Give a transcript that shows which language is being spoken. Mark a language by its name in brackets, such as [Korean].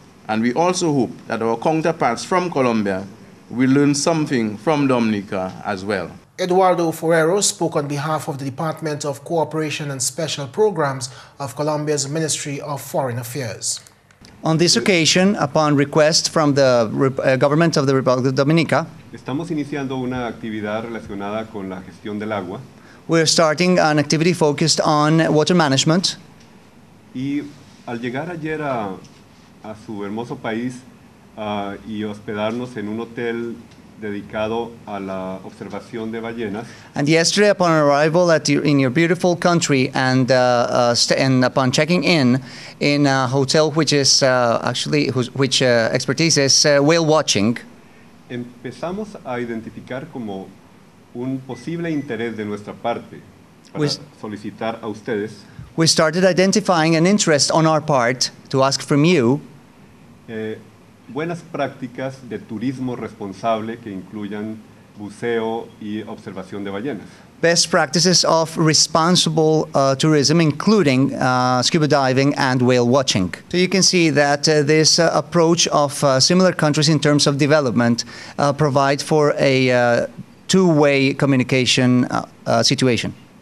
[English] And we also hope that our counterparts from Colombia will learn something from Dominica as well. Eduardo Forero spoke on behalf of the Department of Cooperation and Special Programs of Colombia's Ministry of Foreign Affairs. On this occasion, upon request from the government of the Republic of Dominica, [Spanish] estamos iniciando una actividad relacionada con la gestión del agua. [English] We're starting an activity focused on water management. [Spanish] Y al llegar ayer a su hermoso país y hospedarnos en un hotel dedicado a la observación de ballenas. [English] And yesterday, upon arrival in your beautiful country and upon checking in a hotel which is which expertise is whale watching, [Spanish] empezamos a identificar como un posible interés de nuestra parte para solicitar a ustedes. [English] We started identifying an interest on our part to ask from you [Spanish] buenas prácticas de turismo responsable que incluyan buceo y observación de ballenas. [English] Best practices of responsible tourism, including scuba diving and whale watching. So you can see that this approach of similar countries in terms of development provide for a two-way communication situation.